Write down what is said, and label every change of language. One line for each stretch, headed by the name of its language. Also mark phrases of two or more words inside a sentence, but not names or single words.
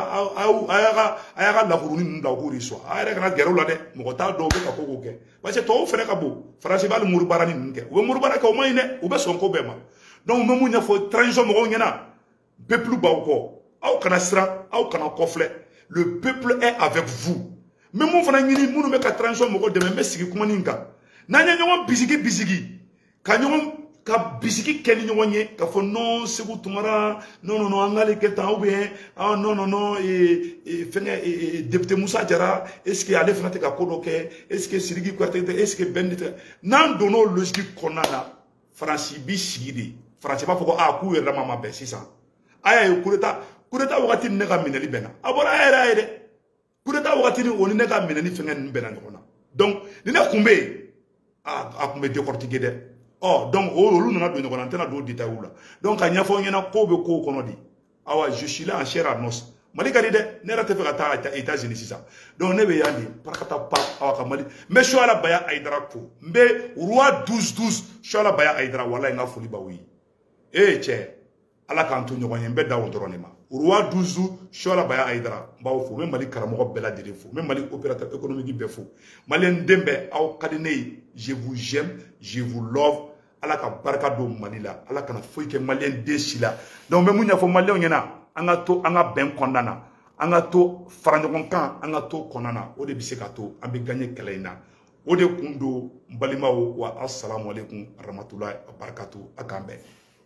Bambara: a y'a ka lakuruni ninnu da u k'u reçoit a yɛrɛ kana gɛrɛ u la dɛ mɔgɔ t'a dɔn u bɛ ka ko kɛ parce que tɔw fɛnɛ ka bon Faransi b'ale Mori baara ni ninnu kɛ u bɛ Mori baara kɛ o man ɲi dɛ u bɛ sɔn ko bɛɛ ma donc n bɛ mun ɲɛfɔ transition mɔgɔw ɲɛna peuple b'aw kɔ aw kana siran aw kana kɔfilɛ
French: le peuple est avec vous
Bambara: mais mun fana ɲini minnu bɛ ka transition mɔgɔw dɛmɛ n bɛ sigi kuma nin kan n'an ye ɲɔgɔn bisigi ka bisigi kɛ ni ɲɔgɔn ye ka fɔ non Segu Tumara non an k'ale kɛ tan ou bien non fɛngɛ député Musa Jara
French: est-ce que
Bambara: ale fana tɛ ka ko dɔ kɛ
French: est-ce que
Bambara: Sidiki Kuyate tɛ
French: est-ce que
Bambara: Bɛn tɛ n'an donn'o logique kɔnɔna na Faransi bi sigi de Faransi b'a fɔ ko k'u yɛrɛ dama ma bɛn sisan a y'a ye
French: coup d'état
Bambara: wagati ni ne ka minɛli bɛnna a bɔra a yɛrɛ a ye dɛ
French: coup d'état
Bambara: wagati ni o ni ne ka minɛli fɛngɛ ninnu bɛnna ɲɔgɔn na donc ni ne kun bɛ yen a kun bɛ décortiquer dɛ donc olu nana don ɲɔgɔn na n tɛna don détail la donc ka ɲɛfɔ ɲɛna ko bɛ ko kɔnɔ de awa je
French: suis là en chair à os
Bambara: Mali ka di dɛ ne yɛrɛ tɛ fɛ ka taa États-Unis sisan donc ne bɛ yan de parakata pa awa ka Mali n bɛ Suala Baya Ayidara fo n bɛ roi 12 Suala Baya Ayidara walayi n ka foli b'aw ye cɛ ala k'an to ɲɔgɔn ye n bɛ da o dɔrɔn de ma roi 12 Suala Baya Ayidara n b'aw fo n bɛ Mali karamɔgɔ bɛɛ lajɛlen fo n bɛ Mali
French: opérateur économique
Bambara: bɛɛ fo maliyɛn den bɛɛ aw ka di ne ye
French: je vous aime je vous love
Bambara: ala ka barika don Mali la ala kana foyi kɛ maliyɛn den si la donc n bɛ mun ɲɛfɔ maliyɛnw ɲɛna an ka to an ka bɛn kɔnɔna na an ka to fara ɲɔgɔn kan an ka to kɔnɔna na o de bɛ se ka to an bɛ gagner kɛlɛ in na o de kun don n balimaw wa
Arabic: السلام عليكم ورحمة الله وبركاته
Bambara: a k'an bɛn